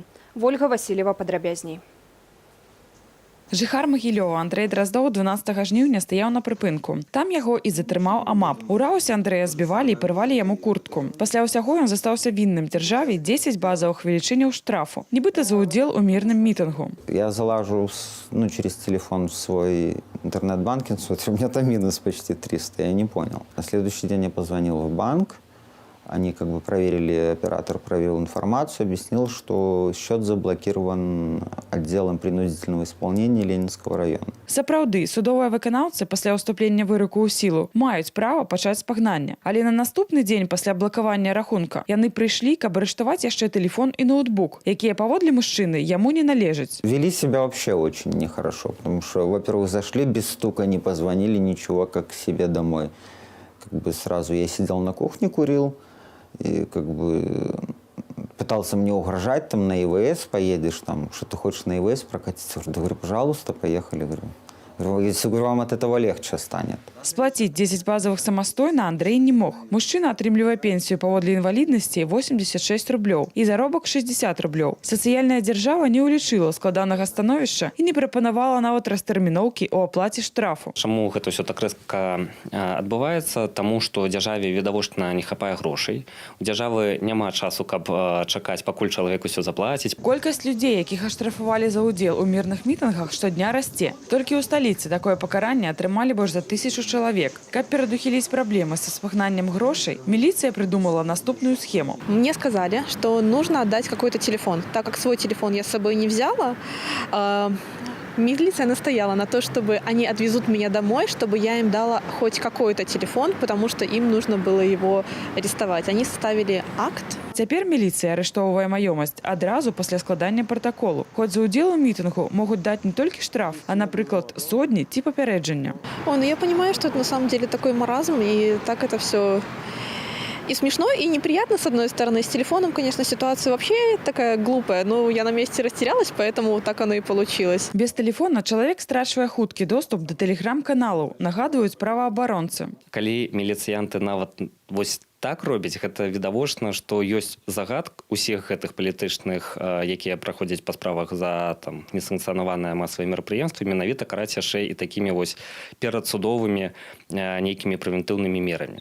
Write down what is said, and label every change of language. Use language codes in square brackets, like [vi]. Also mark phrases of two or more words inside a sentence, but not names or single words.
[be] Вольга Васильева падрабязней. Жыхар Магілёва Андрэй Драздоў 12 жніўня стаяў на прыпынку. Там яго і затрымаў АМАП. У раусе Андрэя збівалі і пырвалі яму куртку. Пасля ўсяго ён застаўся вінным дзяржаве 10 базавых велічыняў штрафу. Нібыта за ўдзел у мірным мітынгу. [ru] Я залажу через телефон в свой интернет-банкинг, смотрю, у меня там минус почти 300, я не понял. На следующий день я позвонил в банк. Они проверили, оператор провел информацию, объяснил, что счет заблокирован отделом принудительного исполнения Ленинского района. [be] Сапраўды, судовыя выканаўцы пасля ўступлення выроку ў сілу маюць права пачаць спагнанне. Але на наступны дзень пасля блакавання рахунка яны прыйшлі, каб арыштаваць яшчэ тэлефон і ноутбук, якія паводле мужчыны яму не належаць. [ru] Вели себя вообще очень нехорошо, потому что, во-первых, зашли без стука, не позвонили, ничего, как к себе домой. Сразу я сидел на кухне, курил. И пытался мне угрожать, там на ИВС поедешь, там, что ты хочешь на ИВС прокатиться. Я говорю, пожалуйста, поехали. Если вам от этого легче станет. [be] Сплаціць 10 базовых самастойна Андрэй не мог. Мужчына атрымлівае пенсію паводле інваліднасці 86 рублёў і заробак 60 рублёў. Сацыяльная дзяржава не ўлічыла складанага становішча і не прапанавала нават растэрміноўкі ў аплаце штрафу. Чаму гэта ўсё так рэзка адбываецца? Таму што дзяржаве відавочна не хапае грошай. У дзяржавы няма часу, каб чакаць, пакуль чалавек усё заплаціць. Колькасць людзей, якіх аштрафавалі за ўдзел у мірных мітынгах, штодня расце. Толькі ў сталіцы такое пакаранне атрымалі больш за 1000 чалавек. Каб перадухіліць праблемы са спагнаннем грошай, [ru] милиция придумала [be] наступную схему. [ru] Мне сказали, что нужно отдать какой-то телефон. Так как свой телефон я с собой не взяла, милиция настояла на то, чтобы они отвезут меня домой, чтобы я им дала хоть какой-то телефон, потому что им нужно было его арестовать. Они составили акт. [be] Цяпер міліцыя арыштоўвае маёмасць адразу пасля складання пратаколу. Хоць за ўдзел у мітынгу могуць даць не толькі штраф, а, напрыклад, сотні ці папярэджання. [ru] Я понимаю, что это на самом деле такой маразм, и так это все и смешно, и неприятно, с одной стороны. С телефоном, конечно, ситуация вообще такая глупая, но я на месте растерялась, поэтому так оно и получилось. [be] Без телефона чалавек страчвае хуткі доступ да тэлеграм-каналаў, нагадваюць праваабаронцы. Калі міліцыянты нават вось так робіць, гэта відавочна, што ёсць загад усіх гэтых палітычных, якія праходзяць па справах за несанкцыянаваныя масавыя мерапрыемствы, менавіта караць яшчэ і такімі вось перадсудовымі нейкімі прэвентыўнымі мерамі.